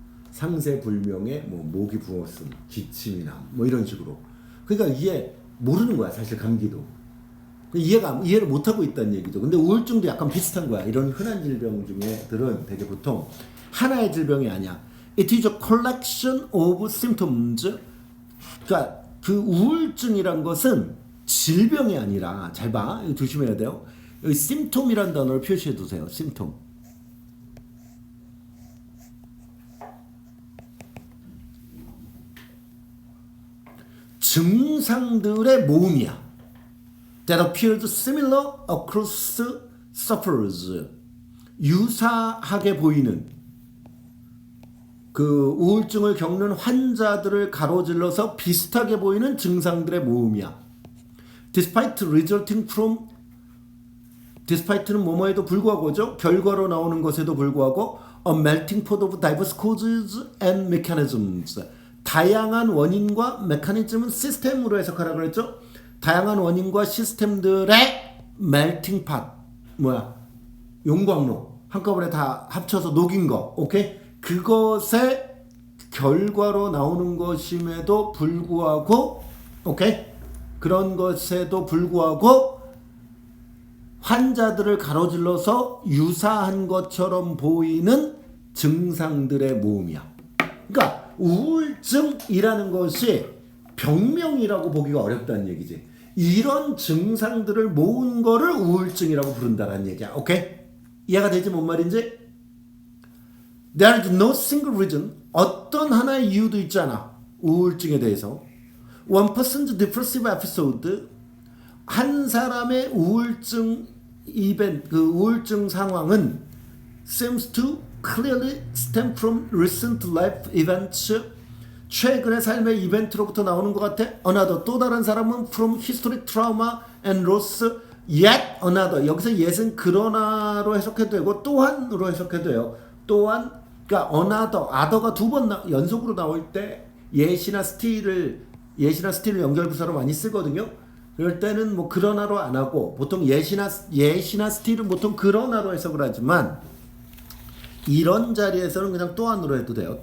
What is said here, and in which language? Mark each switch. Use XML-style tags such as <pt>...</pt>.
<ko>상세불명에 뭐 목이 부었음, 기침이 남, 뭐 이런 식으로. 그러니까 이게 모르는 거야, 사실 감기도. 이해를 못하고 있다는 얘기죠. 근데 우울증도 약간 비슷한 거야. 이런 흔한 질병 중에들은 되게 보통 하나의 질병이 아니야.</ko> <en>It is a collection of symptoms.</en> <ko>그러니까 그 우울증이란 것은 질병이 아니라, 잘 봐, 이거 조심해야 돼요. 여기 symptom이라는 단어를 표시해 두세요. symptom. 증상들의 모음이야.</ko> <en>That appears similar across sufferers.</en> <ko>유사하게 보이는 그 우울증을 겪는 환자들을 가로질러서 비슷하게 보이는 증상들의 모음이야.</ko> <en>Despite resulting from,</en> <ko>despite는 뭐뭐에도 불구하고죠. 결과로 나오는 것에도 불구하고</ko> <en>a melting pot of diverse causes and mechanisms.</en> <ko>다양한 원인과 메커니즘은 시스템으로 해석하라 그랬죠. 다양한 원인과 시스템들의 melting pot, 용광로 한꺼번에 다 합쳐서 녹인 거, 오케이? 그것의 결과로 나오는 것임에도 불구하고, 오케이? 그런 것에도 불구하고 환자들을 가로질러서 유사한 것처럼 보이는 증상들의 모음이야. 그러니까 우울증이라는 것이 병명이라고 보기가 어렵다는 얘기지. 이런 증상들을 모은 거를 우울증이라고 부른다는 얘기야. 오케이? 이해가 되지 뭔 말인지?</ko> <en>There is no single reason.</en> <ko>어떤 하나의 이유도 있지 않아. 우울증에 대해서.</ko> <en>One person's depressive episode.</en> <ko>한 사람의 우울증 이벤트, 그 우울증 상황은</ko> <en>seems to clearly stem from recent life events.</en> <ko>최근의 삶의 이벤트로부터 나오는 것 같아.</ko> <en>Another,</en> <ko>또 다른 사람은</ko> <en>from historic trauma and loss. Yet another,</en> <ko>여기서 yet은 그러나로 해석해도 되고 또한으로 해석해도 돼요. 또한, 그러니까 another, other가 두 번 연속으로 나올 때 yet이나 still을 연결부사로 많이 쓰거든요. 그럴 때는 뭐 그러나로 안 하고 보통 yet이나 still은 보통 그러나로 해석을 하지만 이런 자리에서는 그냥 또한으로 해도 돼요.</ko>